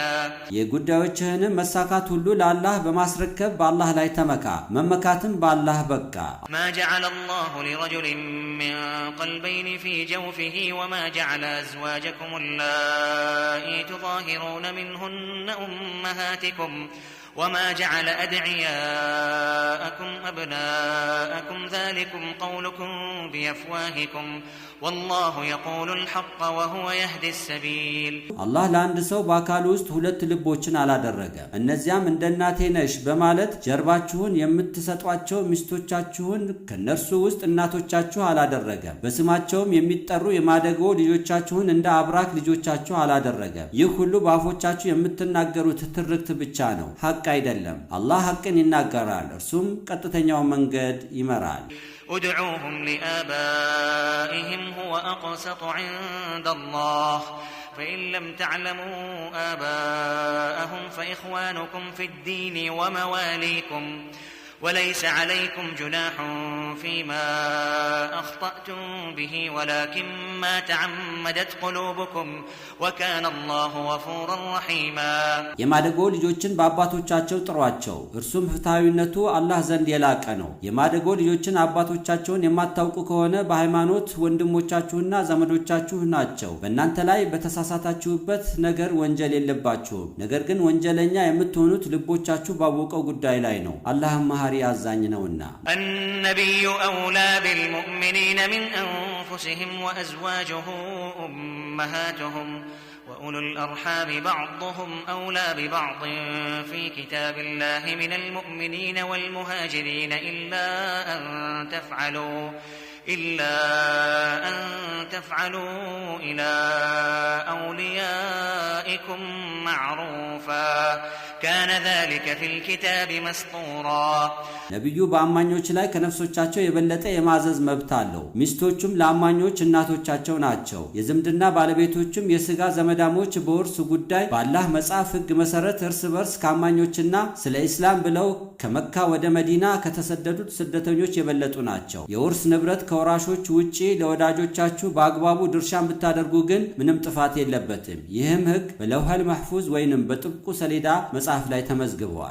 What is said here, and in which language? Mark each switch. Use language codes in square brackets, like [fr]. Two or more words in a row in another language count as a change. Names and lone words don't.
[am] የጉዳዮችህንም መሳካት ሁሉ ለአላህ በማስረከብ በአላህ ላይ ተመካ፣ መመካትም በአላህ በቃ። [ar] ما جعل الله لرجل من قلبين في جوفه وما جعل أزواجكم اللائي تظاهرون منهن أمهاتكم وما جعل أدعياءكم أبناءكم ذلكم قولكم بأفواهكم والله يقول الحق وهو يهدي السبيل. [am] الله ለአንድ ሰው በአካል ውስጥ ሁለት ልቦችን አላደረገ። እነዚያም እንደ እናቴ ነሽ በማለት ጀርባችሁን የምትሰጧቸው ሚስቶቻችሁን ከነርሱ ውስጥ እናቶቻችሁ አላደረገ። በስማቸውም የሚጠሩ የማደጎ ልጆቻችሁን እንደ አብራክ ልጆቻችሁ አላደረገ። ይህ ሁሉ በአፎቻችሁ የምትናገሩት ትርክት ብቻ ነው፣ ሐቅ አይደለም። አላህ ሐቅን ይናገራል፣ እርሱም ቀጥተኛው መንገድ ይመራል። [ar] ادعوهم لآبائهم هو أقسط عند الله فإن لم تعلموا آباءهم فإخوانكم في الدين ومواليكم وليس عليكم جناح فيما أخطأتم به ولكن ما تعمدت قلوبكم وكان الله غفورا رحيما. [am] የማደጎ ልጆችን በአባቶቻቸው ጥሯቸው፣ እርሱም ፍትሃዊነቱ አላህ ዘንድ የላቀ ነው። የማደጎ ልጆችን አባቶቻቸውን የማታውቁ ከሆነ በሃይማኖት ወንድሞቻችሁና ዘመዶቻችሁ ናቸው። በእናንተ ላይ በተሳሳታችሁበት ነገር ወንጀል የለባችሁም። ነገር ግን ወንጀለኛ የምትሆኑት ልቦቻችሁ ባወቀው ጉዳይ ላይ ነው። አላህም መሐሪ አዛኝ ነውና። [ar] النبي أولى بالمؤمنين من أنفسهم وأزواجه أمهاتهم وأولو الأرحام بعضهم أولى ببعض في كتاب الله من المؤمنين والمهاجرين إلا أن تفعلوا إلى أوليائكم معروفا كان ذلك في الكتاب مسطورا. [am] ነብዩ በአማኞች ላይ ከነፍሶቻቸው የበለጠ የማዘዝ መብት አለው። ሚስቶቹም ለአማኞች እናቶቻቸው ናቸው። የዝምድና ባለቤቶችም የሥጋ ዘመዳሞች በውርስ ጉዳይ በአላህ መጽሐፍ ሕግ መሰረት እርስ በርስ ከአማኞችና ስለ ኢስላም ብለው ከመካ ወደ መዲና ከተሰደዱት ስደተኞች የበለጡ ናቸው። የውርስ ንብረት ከወራሾች ውጪ ለወዳጆቻችሁ በአግባቡ ድርሻን ብታደርጉ ግን ምንም ጥፋት የለበትም። ይህም ሕግ [ar] باللوح المحفوظ [am] ወይንም በጥብቁ ሰሌዳ መጽሐፍ ላይ ተመዝግበዋል።